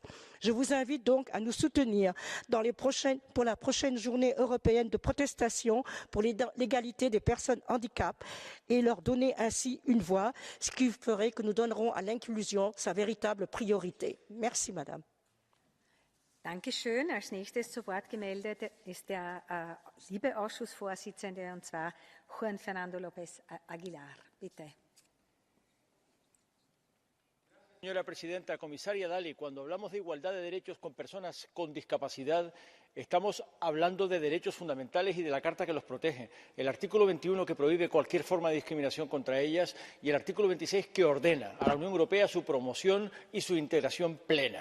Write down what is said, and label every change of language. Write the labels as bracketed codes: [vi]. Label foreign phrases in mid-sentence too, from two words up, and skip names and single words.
[fr] Je vous invite donc à nous soutenir pour la prochaine journée européenne de protestation pour l'égalité des personnes handicapées et leur donner ainsi une voix, ce qui ferait que nous donnerons à l'inclusion sa véritable priorité. Merci, Madame. [de] Dankeschön. Als nächstes zu Wort gemeldet ist der LIBE-Ausschussvorsitzende, und zwar Juan Fernando López Aguilar. Bitte. [es] Señora presidenta, comisaria Dalli, cuando hablamos de igualdad de derechos con personas con discapacidad, estamos hablando de derechos fundamentales y de la Carta que los protege. El artículo 21 que prohíbe cualquier forma de discriminación contra ellas y el artículo 26 que ordena a la Unión Europea su promoción y su integración plena.